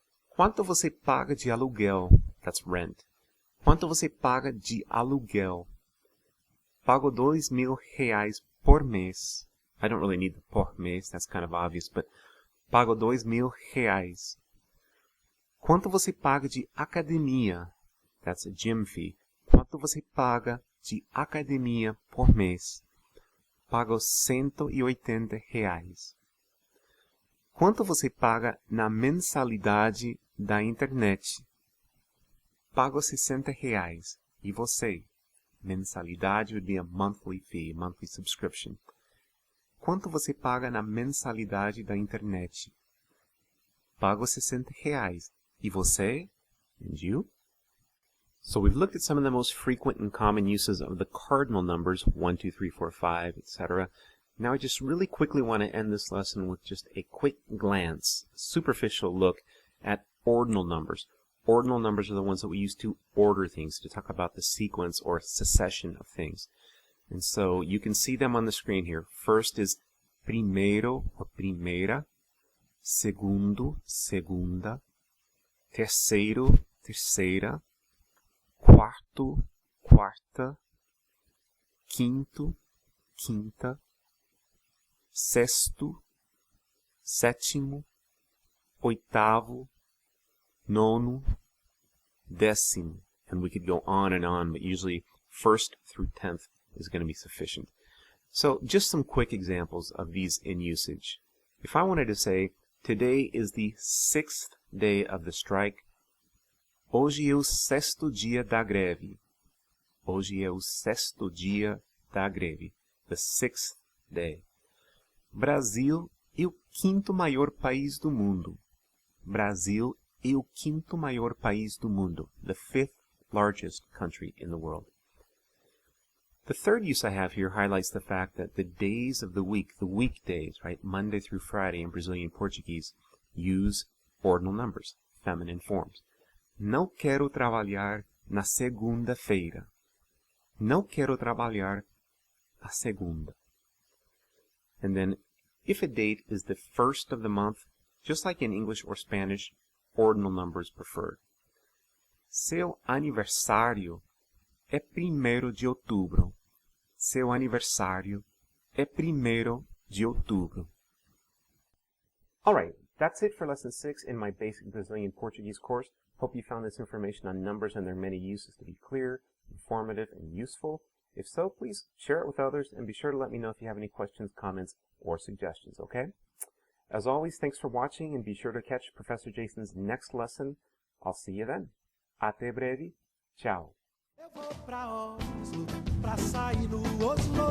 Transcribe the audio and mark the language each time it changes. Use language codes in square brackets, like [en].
[pt] Quanto você paga de aluguel? [en] That's rent. [pt] Quanto você paga de aluguel? Pago R$2.000 por mês. [en] I don't really need the [pt] por mês, [en] that's kind of obvious, but [pt] pago R$2.000. Quanto você paga de academia? [en] That's a gym fee. [pt] Quanto você paga de academia por mês? Pago R$180. Quanto você paga na mensalidade da internet? Pago R$60. E você? [en] Mensalidade would be a monthly fee, a monthly subscription. [pt] Quanto você paga na mensalidade da internet? Pago R$60. E você? [en] And you? So we've looked at some of the most frequent and common uses of the cardinal numbers, 1, 2, 3, 4, 5, etc. Now I just really quickly want to end this lesson with just a quick glance, superficial look at ordinal numbers. Ordinal numbers are the ones that we use to order things, to talk about the sequence or succession of things. And so you can see them on the screen here. First is primeiro or primeira, segundo, segunda, terceiro, terceira, quarto, quarta, quinto, quinta, sexto, sétimo, oitavo, nono, décimo. And we could go on, but usually first through 10th is going to be sufficient. So just some quick examples of these in usage. If I wanted to say, today is the 6th day of the strike, [pt] hoje é o 6º dia da greve. Hoje é o 6º dia da greve. [en] The 6th day. [pt] Brasil é o 5º maior país do mundo. Brasil é o 5º maior país do mundo. [en] The 5th largest country in the world. The third use I have here highlights the fact that the days of the week, the weekdays, right, Monday through Friday in Brazilian Portuguese, use ordinal numbers, feminine forms. [pt] Não quero trabalhar na segunda-feira. Não quero trabalhar na segunda. [en] And then, if a date is the first of the month, just like in English or Spanish, ordinal numbers preferred. [pt] Seu aniversário é 1º de outubro. Seu aniversário é 1º de outubro. [en] Alright, that's it for Lesson 6 in my Basic Brazilian Portuguese course. Hope you found this information on numbers and their many uses to be clear, informative, and useful. If so, please share it with others and be sure to let me know if you have any questions, comments, or suggestions, okay? As always, thanks for watching and be sure to catch Professor Jason's next lesson. I'll see you then. [pt] Até breve. [en] Ciao. [pt] Eu vou pra Oslo, pra sair no Oslo.